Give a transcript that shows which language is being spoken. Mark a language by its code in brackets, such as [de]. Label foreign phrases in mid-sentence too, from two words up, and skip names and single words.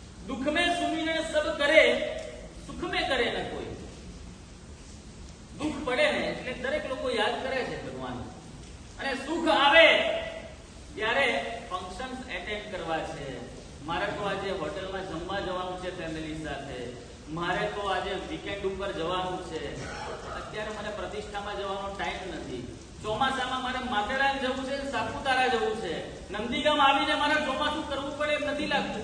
[hi] दुख में सुमिरन सब करे, सुख में करे न કોઈ. [gu] દુઃખ પડે ને એટલે દરેક લોકો યાદ કરે છે ભગવાન, અને સુખ આવે ત્યારે [en] functions attend [gu] કરવા છે. મારે તો આજે હોટલમાં જમવા જવાનું છે ફેમિલી સાથે, મારે તો આજે વીકેન્ડ ઉપર જવાનું છે, અત્યારે મને પ્રતિષ્ઠામાં જવાનો ટાઈમ નથી, ચોમાસામાં મારે માથેરાન જવું છે, સાપુતારા જવું છે, નંદીગામ આવીને મારે ચોમાસું કરવું પડે એમ નથી લાગતું.